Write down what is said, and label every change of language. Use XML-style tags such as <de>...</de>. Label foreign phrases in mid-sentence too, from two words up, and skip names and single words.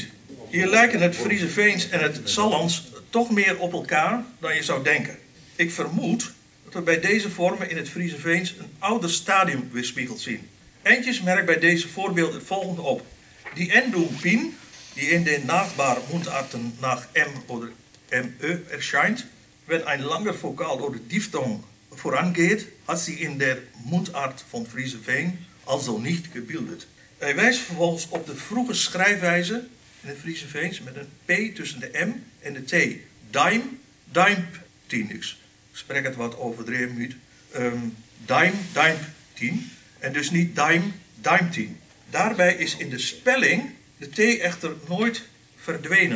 <nl>Hier lijken het Friese Veens en het Sallands toch meer op elkaar dan je zou denken. Ik vermoed dat we bij deze vormen in het Friese Veens een ouder stadium weerspiegeld zien. Eindjes merkt bij deze voorbeeld het volgende op.</nl> <de>Die Endung Pin, die in de nachbare Mundarten nach M oder ME erscheint, wenn ein langer Vokal oder Diphthong vorangeht, hat sie in der Mundart von Friese Veen also nicht gebildet.</de> <nl>Hij wijst vervolgens op de vroege schrijfwijze in het Friese Veens met een P tussen de M en de T. Daim, daimtien. Ik spreek het wat overdreven. Daimtien. En dus niet daim, daimtien. Daarbij is in de spelling de T echter nooit verdwenen.</nl>